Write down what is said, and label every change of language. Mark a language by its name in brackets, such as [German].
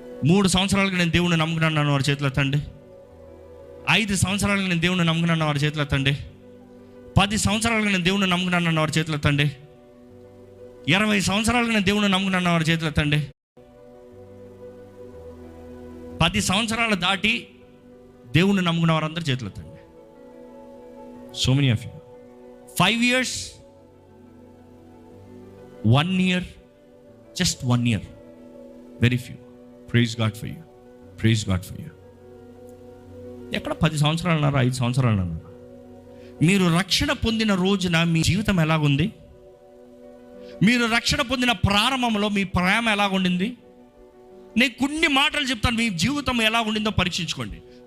[Telugu] 3 సంవత్సరాలుగా నేను దేవుని నమ్ముకున్నాను అన్న వారి చేతులు ఎత్తండి. 5 సంవత్సరాలుగా నేను దేవుని నమ్ముకున్నాను వారి చేతులు ఎత్తండి. 10 సంవత్సరాలుగా నేను దేవుని నమ్ముకున్నాను అన్న వారి చేతులు ఎత్తండి. 20 సంవత్సరాలుగా నేను దేవుని నమ్ముకున్నాను వారి చేతులు ఎత్తండి. 10 సంవత్సరాలు దాటి దేవుని నమ్ముకున్న వారందరూ చేతులు ఎత్తండి. [English] So many of you. 5 years, 1 year, just 1 year, very few. Praise God for you. [Telugu] ఎక్కడ 10 సంవత్సరాలు అన్నారు, 5 సంవత్సరాలు అన్నారు. మీరు రక్షణ పొందిన రోజున మీ జీవితం ఎలాగుంది? మీరు రక్షణ పొందిన ప్రారంభంలో మీ ప్రేమ ఎలాగుండింది? నేను కొన్ని మాటలు చెప్తాను, మీ జీవితం ఎలా ఉండిందో పరీక్షించుకోండి.